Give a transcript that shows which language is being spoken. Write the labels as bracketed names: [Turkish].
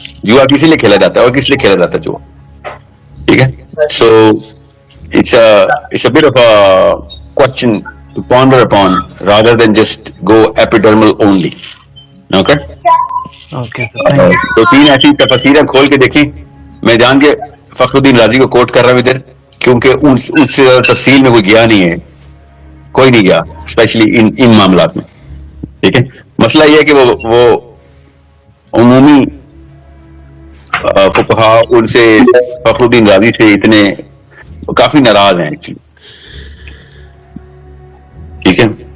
[Urdu] جوا کسی لیے کھیلا جاتا ہے اور کس لیے کھیلا جاتا ہے جوا, ٹھیک ہے. [English] So it's a bit of a question to ponder upon rather than just go epidermal only, okay. [Urdu] تو 3 ایسی تفسیریں کھول کے دیکھیں. میں جان کے فخر الدین رازی کو کوٹ کر رہا ہوں ادھر کیونکہ اس سے تفصیل میں کوئی گیا نہیں ہے, کوئی نہیں گیا اسپیشلی ان معاملات میں, ٹھیک ہے. مسئلہ یہ ہے کہ وہ عمومی فقہا ان سے فخر الدین رازی سے اتنے کافی ناراض ہیں ایکچولی, ٹھیک ہے.